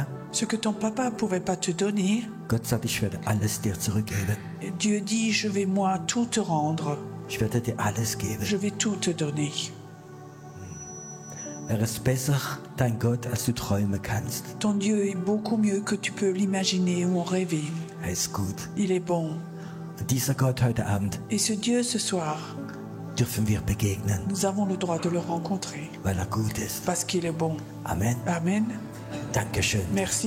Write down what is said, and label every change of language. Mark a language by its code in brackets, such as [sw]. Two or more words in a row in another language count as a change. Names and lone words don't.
[fr] Ce que ton papa ne pouvait pas te donner, [de] Gott sagt, ich werde alles dir zurückgeben. [fr] Dieu dit, je vais moi tout te rendre. [de] Ich werde dir alles geben. [fr] Je vais tout te donner. [de] Er ist besser, dein Gott, als du träumen kannst. [fr] Ton Dieu est beaucoup mieux que tu peux l'imaginer ou en rêver. [de] Er ist gut. [fr] Il est bon. [de] Und dieser Gott heute Abend [fr] Et ce Dieu, ce soir, [de] dürfen wir begegnen, [fr] nous avons le droit de le rencontrer [de] weil er gut ist. [fr] parce qu'il est bon. [de] Amen. [fr] Amen. [de] Dankeschön. [fr] Merci.